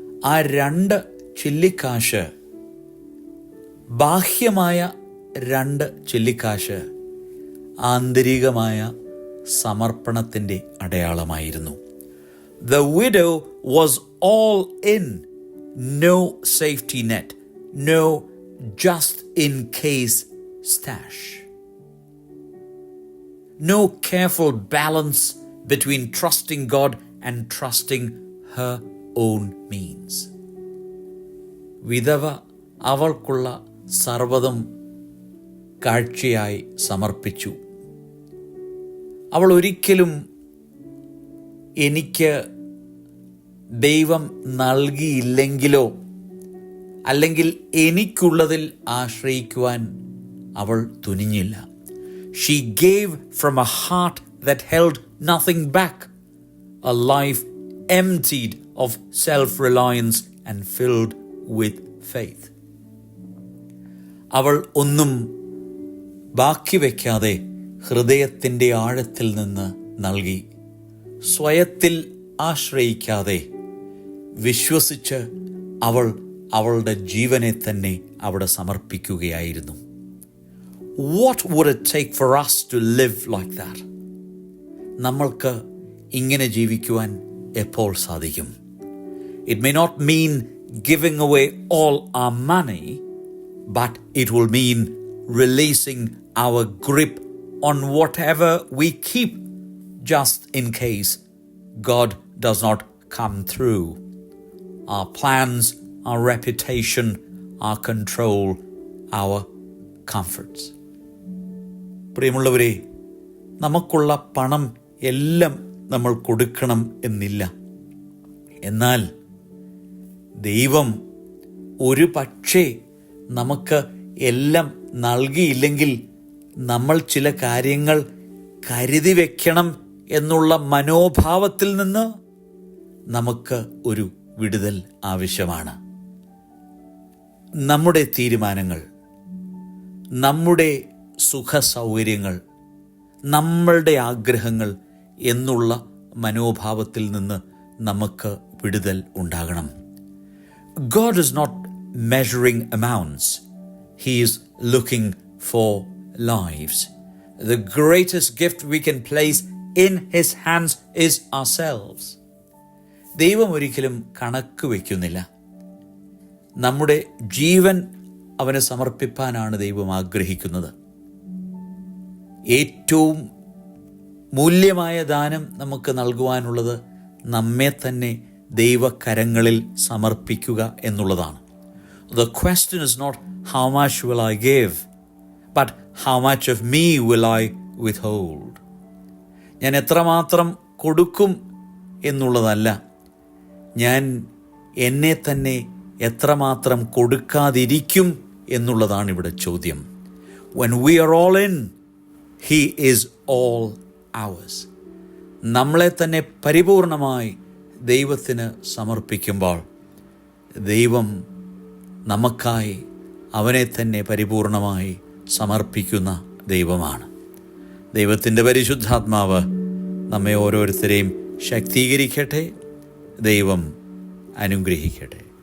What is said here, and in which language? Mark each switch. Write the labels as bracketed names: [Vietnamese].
[Malayalam] ആ 2 ചില്ലിക്കാശ് ബാഹ്യമായ 2 ചില്ലിക്കാശ് ആന്തരികമായ സമർപ്പണത്തിൻ്റെ അടയാളമായിരുന്നു. [English] The widow was all in, no safety net, no just in case stash, no careful balance between trusting God and trusting her own means. [Malayalam] വിധവ അവൾക്കുള്ള സർവ്വതും കാഴ്ചയായി സമർപ്പിച്ചു. അവൾ ഒരിക്കലും എനിക്ക് ദൈവം നൽകിയില്ലെങ്കിലോ അല്ലെങ്കിൽ എനിക്കുള്ളതിൽ ആശ്രയിക്കുവാൻ അവൾ തുനിഞ്ഞില്ല. [English] She gave from a heart that held nothing back, a life emptied of self-reliance and filled with faith. [Malayalam] അവൾ ഒന്നും ബാക്കി വയ്ക്കാതെ ഹൃദയത്തിൻ്റെ ആഴത്തിൽ നിന്ന് നൽകി. സ്വയത്തിൽ ആശ്രയിക്കാതെ വിശ്വസിച്ച് അവൾ അവളുടെ ജീവനെ തന്നെ അവിടെ സമർപ്പിക്കുകയായിരുന്നു. [English] What would it take for us to live like that? [Malayalam] നമ്മൾക്ക് ഇങ്ങനെ ജീവിക്കുവാൻ എപ്പോൾ സാധിക്കും? [English] It may not mean giving away all our money, but it will mean releasing our grip on whatever we keep just in case God does not come through. Our plans, our reputation, our control, our comforts. [Malayalam] പ്രിയമുള്ളവരെ, നമുക്കുള്ള പണം എല്ലാം നമ്മൾ കൊടുക്കണം എന്നില്ല. എന്നാൽ ദൈവം ഒരു പക്ഷേ നമുക്ക് എല്ലാം നൽകിയില്ലെങ്കിൽ നമ്മൾ ചില കാര്യങ്ങൾ കരുതി വയ്ക്കണം എന്നുള്ള മനോഭാവത്തിൽ നിന്ന് നമുക്ക് ഒരു വിടുതൽ ആവശ്യമാണ്. നമ്മുടെ തീരുമാനങ്ങൾ, നമ്മുടെ സുഖസൗകര്യങ്ങൾ, നമ്മളുടെ ആഗ്രഹങ്ങൾ എന്നുള്ള മനോഭാവത്തിൽ നിന്ന് നമുക്ക് വിടുതൽ ഉണ്ടാകണം. [English] God is not measuring amounts. He is looking for lives. The greatest gift we can place in His hands is ourselves. [Malayalam] ദൈവം ഒരിക്കലും കണക്ക് വയ്ക്കുന്നില്ല. നമ്മുടെ ജീവൻ അവന് സമർപ്പിപ്പാനാണ് ദൈവം ആഗ്രഹിക്കുന്നത്. ഏറ്റവും മൂല്യമായ ദാനം നമുക്ക് നൽകുവാനുള്ളത് നമ്മെ തന്നെ ദൈവകരങ്ങളിൽ സമർപ്പിക്കുക എന്നുള്ളതാണ്. [English] The question is not how much will I give, but how much of me will I withhold. [Malayalam] ഞാൻ എത്രമാത്രം കൊടുക്കും എന്നുള്ളതല്ല, ഞാൻ എന്നെ തന്നെ എത്രമാത്രം കൊടുക്കാതിരിക്കും എന്നുള്ളതാണ് ഇവിടെ ചോദ്യം. [English] when we are all in, He is all ours. [Malayalam] നമ്മളെ തന്നെ പരിപൂർണമായി ദൈവത്തിന് സമർപ്പിക്കുമ്പോൾ ദൈവം നമുക്കായി അവനെ തന്നെ പരിപൂർണമായി സമർപ്പിക്കുന്ന ദൈവമാണ്. ദൈവത്തിൻ്റെ പരിശുദ്ധാത്മാവ് നമ്മെ ഓരോരുത്തരെയും ശക്തീകരിക്കട്ടെ. ദൈവം അനുഗ്രഹിക്കട്ടെ.